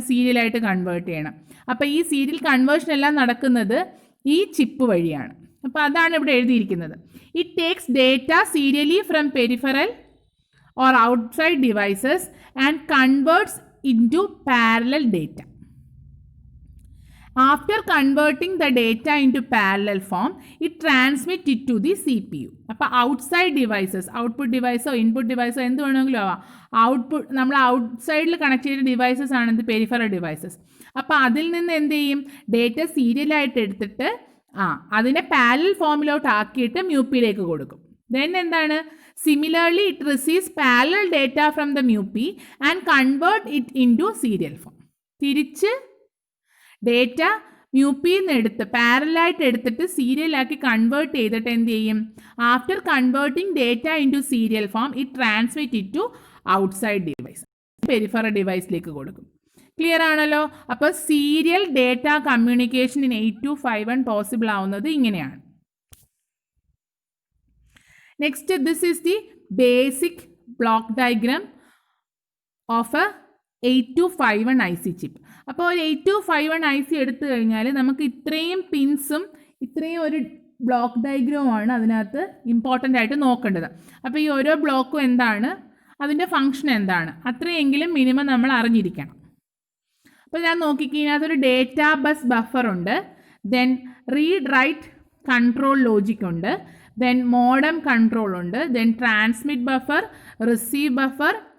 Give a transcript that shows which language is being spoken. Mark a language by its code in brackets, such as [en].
[ml] സീരിയലായിട്ട് convert ചെയ്യണം. അപ്പോൾ ഈ സീരിയൽ കൺവേർഷൻ എല്ലാം നടക്കുന്നത് ഈ ചിപ്പ് വഴിയാണ്. അപ്പോൾ അതാണ് ഇവിടെ എഴുതിയിരിക്കുന്നത്. [en] It takes data serially from peripheral or outside devices and converts into parallel data. After converting the data into parallel form, it transmits it to the CPU. [ml] അപ്പോൾ ഔട്ട്സൈഡ് ഡിവൈസസ്, ഔട്ട്പുട്ട് ഡിവൈസോ ഇൻപുട്ട് ഡിവൈസോ എന്ത് വേണമെങ്കിലും ആവാം. Output നമ്മൾ ഔട്ട്സൈഡിൽ connect ചെയ്ത devices ആണ് എന്ത്? Peripheral devices. അപ്പോൾ അതിൽ നിന്ന് എന്ത് ചെയ്യും? ഡേറ്റ സീരിയലായിട്ട് എടുത്തിട്ട് അതിനെ പാരലൽ ഫോമിലോട്ട് ആക്കിയിട്ട് മ്യൂപ്പിയിലേക്ക് കൊടുക്കും. ദെൻ എന്താണ്? [en] Similarly, it receives parallel data from the MUPI and convert it into serial form. [ml] തിരിച്ച് ഡേറ്റ മ്യൂപ്പിയിൽ നിന്ന് എടുത്ത് പാരലായിട്ട് എടുത്തിട്ട് സീരിയലാക്കി കൺവേർട്ട് ചെയ്തിട്ട് എന്ത് ചെയ്യും? [en] after converting data into serial form it transmit it to outside device, [ml] peripheral ഡിവൈസിലേക്ക് കൊടുക്കും. ക്ലിയർ ആണല്ലോ. അപ്പോൾ serial data communication in 8251 possible ആവുന്നത് ഇങ്ങനെയാണ്. [en] Next, this is the basic block diagram of a 8251 IC chip. [ml] അപ്പോൾ ഒരു 8251 IC എടുത്തു കഴിഞ്ഞാൽ നമുക്ക് ഇത്രയും പിൻസും ഇത്രയും ഒരു ബ്ലോക്ക് ഡയഗ്രമാണ് അതിനകത്ത് ഇമ്പോർട്ടൻ്റ് ആയിട്ട് നോക്കേണ്ടത്. അപ്പോൾ ഈ ഓരോ ബ്ലോക്കും എന്താണ്, അതിൻ്റെ ഫങ്ഷൻ എന്താണ്, അത്രയെങ്കിലും മിനിമം നമ്മൾ അറിഞ്ഞിരിക്കണം. അപ്പോൾ ഞാൻ നോക്കിക്കഴിഞ്ഞാൽ ഡേറ്റ ബസ് ബഫർ ഉണ്ട്, then read write control logic ഉണ്ട്, then modem control ഉണ്ട്, then transmit buffer, receive buffer,